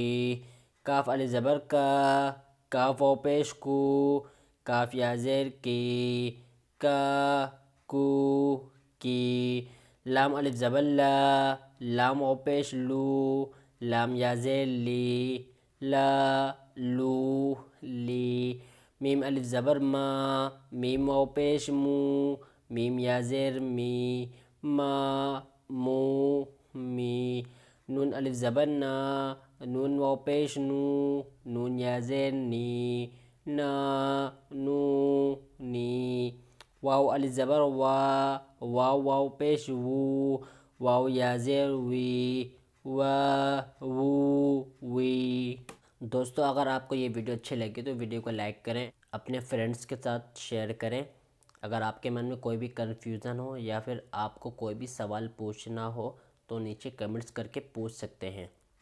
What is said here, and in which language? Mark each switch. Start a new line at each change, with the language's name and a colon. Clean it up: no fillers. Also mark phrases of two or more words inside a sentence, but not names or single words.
Urdu: کاف الف زبر کا، کاف واو پیش کو، کاف یا زیر کی، کا کو کی۔ لام الف زبر لا، لام واو پیش لو، لام یا زیر لی، لا لو لی۔ میم الف زبر ما، میم واو پیش مو، میم یا زیر می، ما مو می۔ نون الف زبر نا، نون واو پیش نو، نون یا زیر نی، نا نو نی۔ واو الف زبر وا، واو واو پیش وو، واو یا زیر وی، وا وو وی۔ دوستو اگر آپ کو یہ ویڈیو اچھے لگے تو ویڈیو کو لائک کریں، اپنے فرینڈس کے ساتھ شیئر کریں۔ اگر آپ کے من میں کوئی بھی کنفیوژن ہو یا پھر آپ کو کوئی بھی سوال پوچھنا ہو تو نیچے کمنٹس کر کے پوچھ سکتے ہیں۔